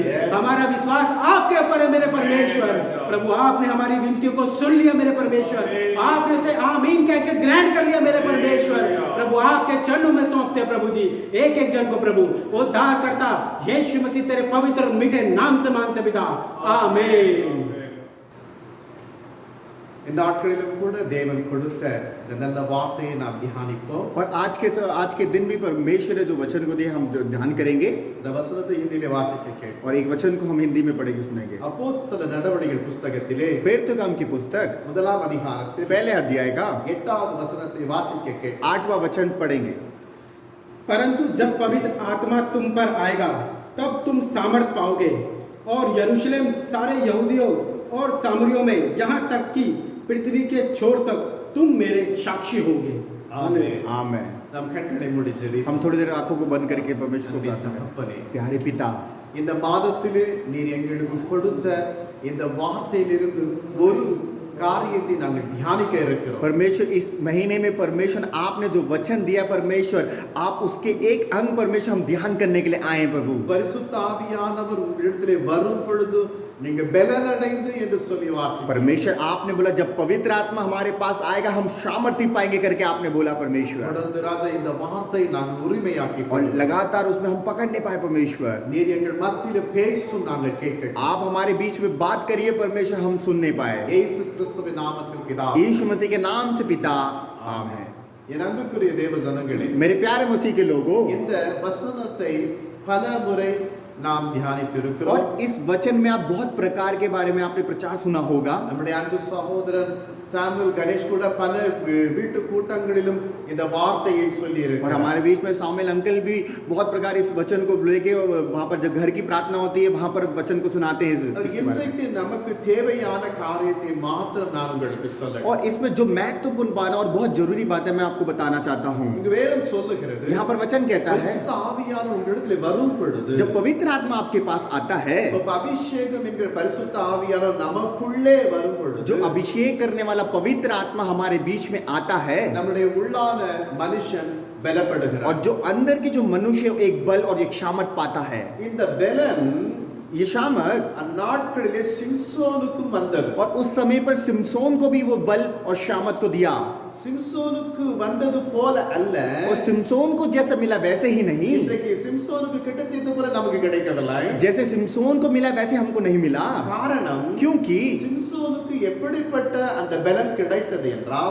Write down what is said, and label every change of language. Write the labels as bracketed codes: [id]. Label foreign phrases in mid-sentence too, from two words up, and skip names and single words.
[hi] हमारा विश्वास आपके ऊपर है मेरे परमेश्वर। प्रभु आपने हमारी विनतियों को सुन लिया मेरे परमेश्वर, आपने उसे आमीन कह के ग्रहण कर लिया मेरे परमेश्वर। प्रभु आपके चरणों में सौंपते प्रभु जी एक एक जन को प्रभु उद्धार करता यीशु मसीह तेरे पवित्र और मीठे नाम से मांगते पिता, आमीन। [ta] இந்த நாட்களிலும் கூட தேவன் கொடுத்த இந்த நல்ல வார்த்தையை நாம் தியானிப்போம். [hi] और आज के दिन भी परमेश्वर ने जो वचन को दिया हम ध्यान करेंगे, [ta] இந்த வசனத்தை ஹிந்தியிலே வாசிக்க கேட்போம். [hi] और एक वचन को हम हिंदी में पढ़ेंगे सुनेंगे। [ta] அப்போஸ்தல நடவடிக்கைகள் புத்தகத்திலே [hi] प्रेरित काम की पुस्तक [ta] முதலாம் அதிகாரத்தில் [hi] पहले अध्याय का [ta] 8வது வசனத்தை வாசிக்க கேட்போம். [hi] 8वां वचन पढ़ेंगे। परंतु जब पवित्र आत्मा तुम पर आएगा तब तुम सामर्थ पाओगे, और यरूशलेम सारे यहूदियों और सामरियों में यहाँ तक कि पृथ्वी के छोर तक तुम मेरे साक्षी होंगे। [ta] ஆமென். [hi] आमेन। [ta] நாம் கண்களை மூடி ஜெபிப்போம். [hi] हम थोड़ी देर आंखों को बंद करके परमेश्वर को प्रार्थना करें। प्यारे पिता, [ta] இந்த மாதத்திலே நீர் எங்களுக்கு கொடுத்த இந்த வார்த்தையிலிருந்து ஒரு காரியத்தை நாங்கள் தியானிக்க இருக்கிறோம். [hi] परमेश्वर इस महीने में परमेश्वर आपने जो वचन दिया परमेश्वर, आप उसके एक अंग परमेश्वर हम ध्यान करने के लिए आए हैं प्रभु। [ta] பரிசுத்த ஆவியானவர் உங்களிடத்திலே வரும் பொழுது நீங்க பலனடைந்து என்று சொல்லி வாசிக்கிறோம். [hi] परमेश्वर आपने बोला जब पवित्र आत्मा हमारे पास आएगा हम सामर्थ्य पाएंगे करके आपने बोला परमेश्वर, [ta] தொடர்ந்து ராஜா இந்த வார்த்தை நாங்கள் உரிமையாக்கி [hi] और लगातार उसमें हम पकड़ नहीं पाए परमेश्वर। [ta] நீர் எங்கள் மத்தியிலே பேசும் நாங்கள் கேட்கட்டும். [hi] आप हमारे बीच में बात करिए परमेश्वर, हम सुन नहीं पाए। [ta] இயேசு கிறிஸ்துவின் நாமத்தில் பிதாவே. [hi] यीशु मसीह के नाम से पिता, आमीन। [ta] என் அன்புக்குரிய தேவ ஜனங்களே, [hi] मेरे प्यारे मसीह के लोगों, [ta] இந்த வசனத்தை பல முறை நாம் தியானித்திருக்கிறோம். [hi] और इस वचन में आप बहुत प्रकार के बारे में आपने प्रचार सुना होगा. [ta] நம்முடைய அன்பு சகோதரன் சாமுவேல் கணேஷ் கூட பல வீட்டு கூட்டங்களிலும் இந்த வார்த்தையை சொல்லி [hi] और [ta] இருக்கிறார். [hi] हमारे बीच में सामुएल अंकल भी बहुत प्रकार इस वचन को लेके वहाँ पर जब घर की प्रार्थना होती है वहाँ पर वचन को सुनाते हैं इसके बारे में. [ta] இன்றைக்கு நமக்கு தேவையான காரியத்தை மாத்திரம் நான் உங்களுக்கு சொல்றேன். [hi] और इसमें जो महत्वपूर्ण बात है और बहुत जरूरी बात है मैं आपको बताना चाहता हूँ. [ta] இங்கு வேதம் சொல்லுகிறது, [hi] यहाँ पर वचन कहता है [ta] பரிசுத்த ஆவியானவர் உங்களிடத்தில் வரும் பொழுது, [hi] जब पवित्र आत्मा आपके पास आता है, [ta] இப்ப அபிஷேகம் என்கிற பரிசுத்த ஆவியானவர் நமக்குள்ளே வரும் பொழுது, [hi] जो अभिषेक करने वाला पवित्र आत्मा हमारे बीच में आता है, [ta] நம்முடைய உள்ளான மனுஷன் பலப்படுகிறார். [hi] और जो अंदर की जो मनुष्य एक बल और एक सामर्थ पाता है. [ta] இந்த பலன் [hi] ये सामर्थ [ta] அந்நாட்களிலே சிம்சோனுக்கும் வந்தது. [hi] और उस समय पर सिमसोन को भी वो बल और सामर्थ को दिया. [ta] சிம்சோனுக்கு வந்தது போல அல்ல, [hi] और सिमसोन को जैसा मिला वैसे ही नहीं, [ta] இன்றைக்கு சிம்சோனுக்கு கிடைத்தது போல நமக்கு கிடைக்கவில்லை. [hi] जैसे सिमसोन को मिला वैसे हमको नहीं मिला. [ta] காரணம், [hi] क्योंकि [ta] சிம்சோனுக்கு எப்படிப்பட்ட அந்த பலன் கிடைத்தது என்றால்,